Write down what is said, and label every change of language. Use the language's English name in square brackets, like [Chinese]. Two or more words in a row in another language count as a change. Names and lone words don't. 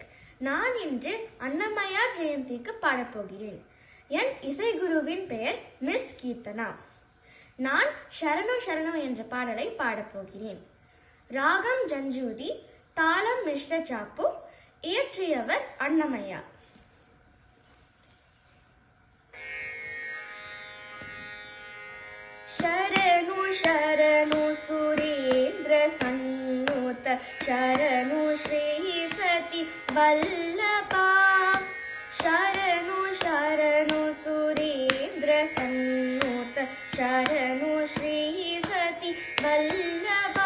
[Tamil] நான் இன்று அன்னமயா ஜெயந்திக்கு பாடப்போகிறேன். என் இசைகுருவின் பெயர் மிஸ் கீர்த்தனா. நான் ஷரணோ ஷரணோ என்ற பாடலை பாடப்போகிறேன். ராகம் ஜஞ்சூதி, தாளம் மிஸ்ர சாப்பு, இயற்றியவர் அன்னமயா. [Telugu] శరణు శరణు సురేంద్ర సన్నుత శరణు శ్రీ సతీ వల్లభా. శరణు శరణు సురేంద్ర సన్నుత శరణు శ్రీ సతీ వల్లభా.